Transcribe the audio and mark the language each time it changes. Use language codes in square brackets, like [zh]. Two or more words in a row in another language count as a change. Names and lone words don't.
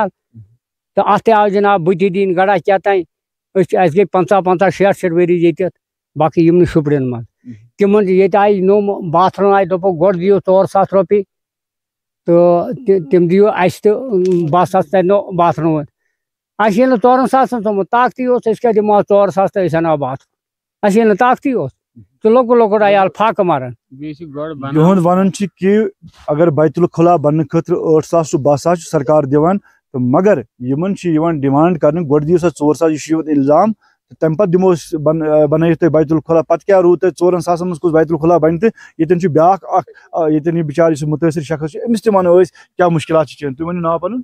[ks] تہٕ اَتھ تہِ آو جناب بُتھِ دِنۍ گڑا کیٛاہ تانۍ اَسہِ گٔے 50-60 ؤری ییٚتٮ۪تھ باقٕے یِمنٕے شُپڑٮ۪ن منٛز تِمن ییٚتہِ آیہِ نوٚم باتھ روٗم آیہِ دوٚپُکھ گۄڈٕ دِیِو 4 ساس رۄپیہِ تہٕ تِم دِیِو اَسہِ تہٕ 12 ساس ترنو باتھ روٗم اَسہِ ییٚلہِ نہٕ 4 ساسن تھوٚمُت طاقتی اوس أسۍ کیٛاہ دِمو 4 ساس تہٕ أسۍ اَنو باتھ روٗم اَسہِ ییٚلہِ نہٕ طاقتی اوس تہٕ لۄکُٹ عیال فاقہٕ مران یہند ونن کہ اگر بیت الخلا بننے خاطر 8 ساس to 12 ساس سرکار دِوان تو مگر یمن ڈیمانڈ کرنے گۄڈٕ دِیو سا 4 ساس یہ الزام تمہ پتہٕ دِمو بنٲیِتھ تُہۍ بیت الخلا پتہٕ کیٛاہ روٗد تۄہہِ 4 ساسن منٛز کُس بیت الخلا بنہِ تہٕ ییٚتٮ۪ن چھُ بیٛاکھ اکھ ییٚتٮ۪ن یہِ بِچار یُس مُتٲثر شخص چھُ أمِس تہِ ونو أسۍ کیٛاہ مُشکلات چھِ چٲنۍ تُہۍ ؤنِو ناو پنُن